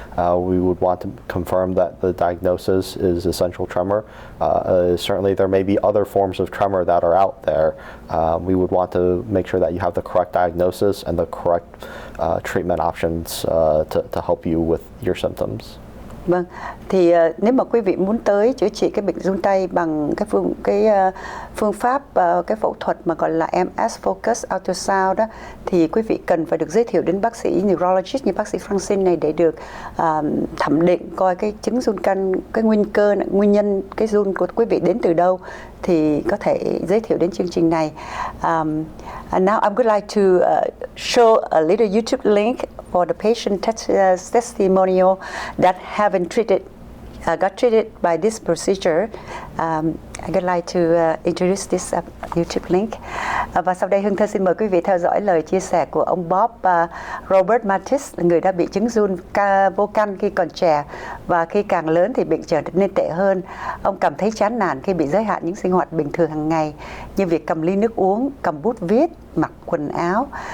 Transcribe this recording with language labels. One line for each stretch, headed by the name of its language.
English: We would want to confirm that the diagnosis is essential tremor. Certainly there may be other forms of tremor that are out there. We would want to make sure that you have the correct diagnosis and the correct treatment options to help you with your symptoms.
Vietnamese: Vâng, thì nếu mà quý vị muốn tới chữa trị cái bệnh run tay bằng cái phương pháp cái phẫu thuật mà gọi là MS Focus Ultrasound đó, thì quý vị cần phải được giới thiệu đến bác sĩ Neurologist như bác sĩ Francine này để được thẩm định coi cái chứng run căn, cái nguyên nhân cái run của quý vị đến từ đâu, thì có thể giới thiệu đến chương trình này.
English: And now I would like to show a little YouTube link for the patient testimonial that haven't got treated by this procedure. I would like to introduce this YouTube link.
Vietnamese: Và sau đây Hương Thơ xin mời quý vị theo dõi lời chia sẻ của ông Bob Robert Mattis, người đã bị chứng run vô căn khi còn trẻ, và khi càng lớn thì bệnh trở nên tệ hơn. Ông cảm thấy chán nản khi bị giới hạn những sinh hoạt bình thường hàng ngày, như việc cầm ly nước uống, cầm bút viết, mặc quần áo.